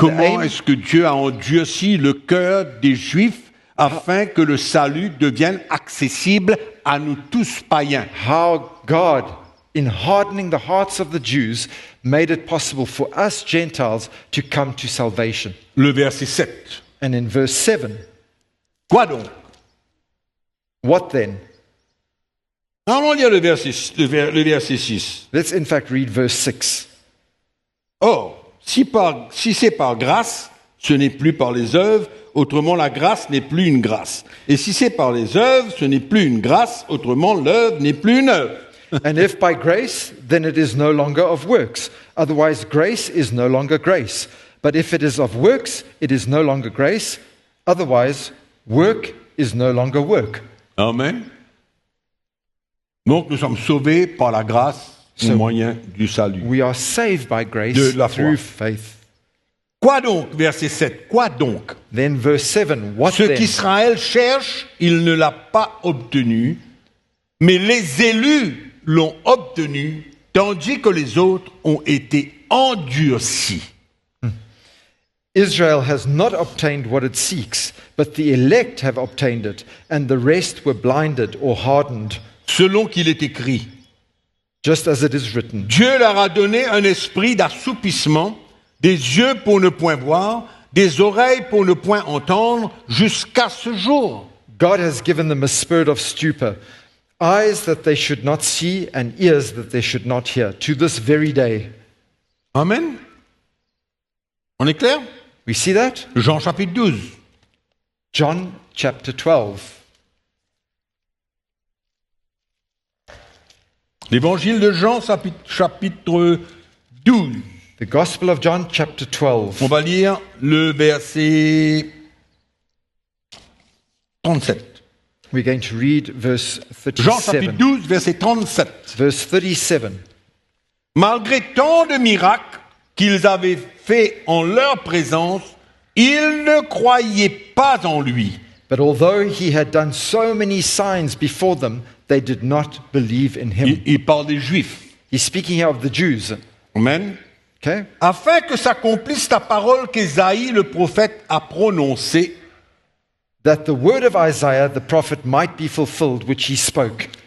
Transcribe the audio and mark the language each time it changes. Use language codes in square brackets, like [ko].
[fr] Comment [en] aim? [fr] est-ce que Dieu a endurci le cœur des Juifs afin que le salut devienne accessible à nous tous païens? [en] How God in hardening the hearts of the Jews, made it possible for us Gentiles to come to salvation. [fr] Le verset 7. [en] And in verse 7, [fr] Quoi donc? [en] what then? [fr] Allons lire le verset 6. [en] Let's in fact read verse 6. [fr] Or, si c'est par grâce, ce n'est plus par les œuvres, autrement la grâce n'est plus une grâce. Et si c'est par les œuvres, ce n'est plus une grâce, autrement l'œuvre n'est plus une œuvre. [en] And if by grace, then it is no longer of works. Otherwise, grace is no longer grace. But if it is of works, it is no longer grace. Otherwise, work is no longer work. Amen. [fr] Donc nous sommes sauvés par la grâce au moyen du salut. [en] We are saved by grace [fr] De la foi. [en] through faith. [fr] Quoi donc, verset 7, quoi donc? [en] Then verse 7, what [fr] Ce [en] then? [fr] qu'Israël cherche, il ne l'a pas obtenu, mais les élus l'ont obtenu, tandis que les autres ont été endurcis. [en] Israel has not obtained what it seeks, but the elect have obtained it, and the rest were blinded or hardened, [fr] Selon qu'il est écrit, [en] just as it is written. [fr] Dieu leur a donné un esprit d'assoupissement, des yeux pour ne point voir, des oreilles pour ne point entendre, jusqu'à ce jour. [en] God has given them a spirit of stupor, eyes that they should not see, and ears that they should not hear, to this very day. [fr] Amen. On est clair? [en] We see that? [fr] Jean chapitre 12. [en] John chapter 12. [fr] L'évangile de Jean chapitre 12. [en] The Gospel of John chapter 12. [fr] On va lire le verset 37. [en] We're going to read verse [fr] Jean chapitre [en] 37. [fr] 12, verset 37. [en] Verse 37. [fr] Malgré tant de miracles qu'ils avaient faits en leur présence, ils ne croyaient pas en lui. [en] But although he had done so many signs before them, they did not believe in him. [fr] Il parle des Juifs. [en] He's speaking here of the Jews. Amen. Okay? [fr] Afin que s'accomplisse la parole qu'Ésaïe le prophète a prononcée. [en] That the word of Isaiah the prophet might be fulfilled, which he spoke.